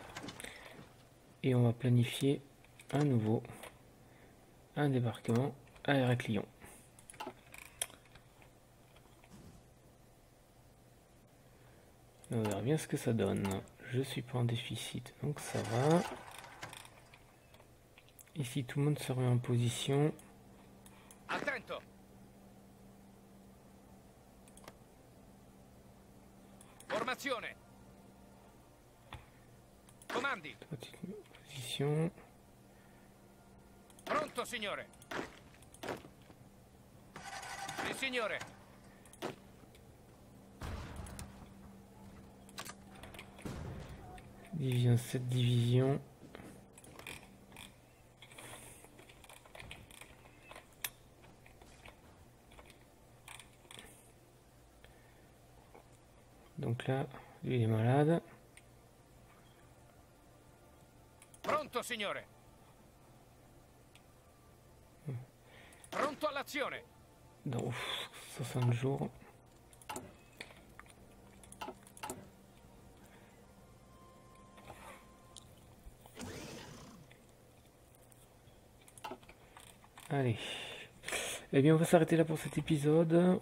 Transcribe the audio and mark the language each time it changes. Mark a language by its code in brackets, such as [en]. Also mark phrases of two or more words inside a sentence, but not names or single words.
[fr] et on va planifier un nouveau, un débarquement à Héraclion. On verra bien ce que ça donne. Je suis pas en déficit, donc ça va. Ici, tout le monde se remet en position. [it] Attento. Formazione. Comandi. [fr] Toi, tu te mets en position. munitions. [it] Pronto, signore. Sì, signore. [fr] Division 7 divisions. Donc là, lui il est malade. [it] Pronto, signore. Pronto all'azione. [fr] Dans 60 jours. Allez. Eh bien, on va s'arrêter là pour cet épisode.